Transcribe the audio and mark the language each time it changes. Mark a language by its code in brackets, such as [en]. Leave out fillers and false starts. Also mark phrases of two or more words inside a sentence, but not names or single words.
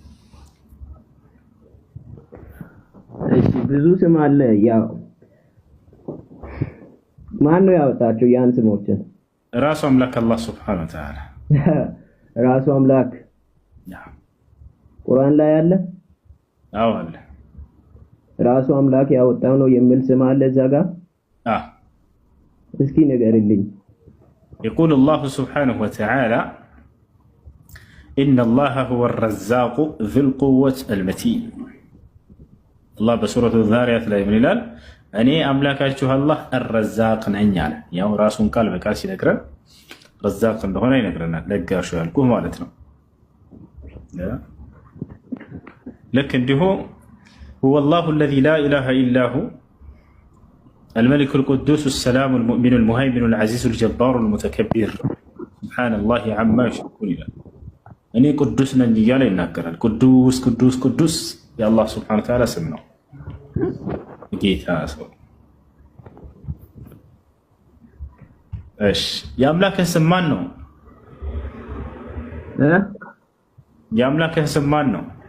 [am] እሺ ብዙ ስም አለ። ያው ማን ነው ያወጣቸው ያን ስሞችን? ራሱ አምላክ አላህ [ar] سبحانه وتعالى። [am] ራሱ አምላክ ቁርአን ላይ አለ? አዎ አለ። ራሱ አምላክ ያወጣው ነው የሚል ስም አለ እዛ ጋር? እስኪ ንገርልኝ። [ar] يقول الله سبحانه وتعالى إن الله هو الرزاق ذو القوة المتين. الله بسورة الذاريات لا يملل [am] እኔ አምላካችሁ አላህ الرزاق ነኝ አለ። ያው ራሱን ቃል በቃል ሲነግረን ረዛቅ እንደሆነ ይነግረናል። ለጋሹ ያልኩህ ማለት ነው። ልክ እንዲሁ [ar] هو الله الذي لا إله إلا هو الملك القدوس السلام المؤمن المهيمن العزيز الجبار المتكبر سبحان الله عما يشركون [am] ይላል። እኔ ቅዱስ ነኝ እያለ ይናገራል። ቅዱስ ቅዱስ ቅዱስ የአላህ [ar] سبحانه وتعالى [am] ስም ነው። ጌታ ሰው እሺ የአምላክህ ስም ማን ነው? የአምላክህ ስም ማን ነው?